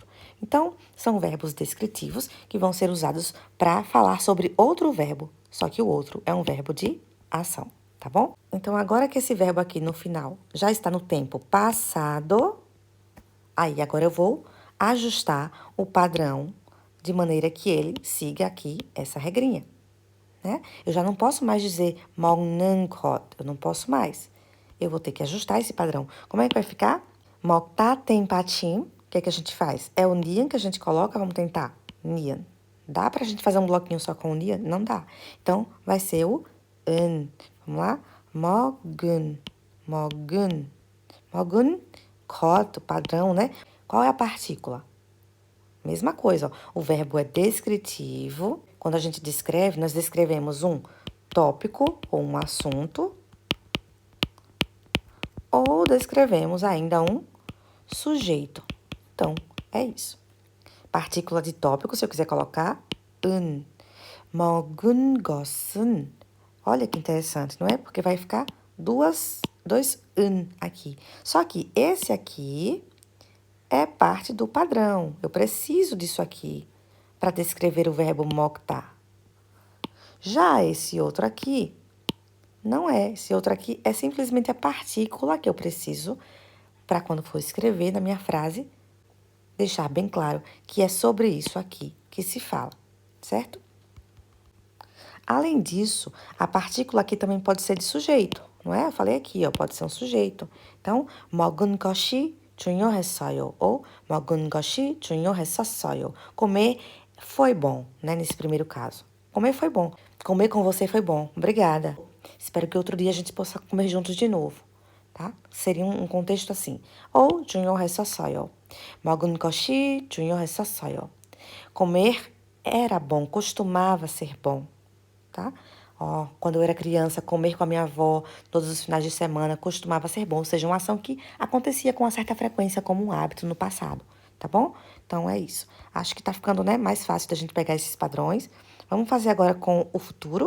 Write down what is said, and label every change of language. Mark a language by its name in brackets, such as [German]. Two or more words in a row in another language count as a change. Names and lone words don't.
[Portuguese] Então, são verbos descritivos que vão ser usados para falar sobre outro verbo, só que o outro é um verbo de ação, tá bom? Então, agora que esse verbo aqui no final já está no tempo passado, aí agora eu vou ajustar o padrão de maneira que ele siga aqui essa regrinha, né? Eu já não posso mais dizer [Korean] 먹는 것, [Portuguese] eu não posso mais. Eu vou ter que ajustar esse padrão. Como é que vai ficar? 먹다 tem patim. O que é que a gente faz? É o nian que a gente coloca, vamos tentar. Nian. Dá pra gente fazer um bloquinho só com o nian? Não dá. Então, vai ser o 은. Vamos lá? [Korean] 먹은. 먹은. 먹은 것, [Portuguese] o padrão, né? Qual é a partícula? Mesma coisa, ó. O verbo é descritivo. Quando a gente descreve, nós descrevemos um tópico ou um assunto. Ou descrevemos ainda um sujeito. Então, é isso. Partícula de tópico, se eu quiser colocar, [Korean] 은. 먹은 것은. [Portuguese] Olha que interessante, não é? Porque vai ficar dois 은 aqui. Só que esse aqui é parte do padrão. Eu preciso disso aqui para descrever o verbo 먹다. Já esse outro aqui, não é. Esse outro aqui é simplesmente a partícula que eu preciso para quando for escrever na minha frase, deixar bem claro que é sobre isso aqui que se fala, certo? Além disso, a partícula aqui também pode ser de sujeito, não é? Eu falei aqui, ó, pode ser um sujeito. Então, [Korean] 먹은 것이 중요했어요 ou 먹은 것이 중요했었어요. [Portuguese] Comer foi bom, né? Nesse primeiro caso. Comer foi bom. Comer com você foi bom. Obrigada. Espero que outro dia a gente possa comer juntos de novo, tá? Seria um contexto assim. [Korean] ou 중요했었어요. 먹은 것이 중요했었어요. [Portuguese] Comer era bom, costumava ser bom, tá? Ó, quando eu era criança, comer com a minha avó todos os finais de semana costumava ser bom, ou seja, uma ação que acontecia com uma certa frequência como um hábito no passado, tá bom? Então é isso. Acho que tá ficando, né, mais fácil da gente pegar esses padrões. Vamos fazer agora com o futuro.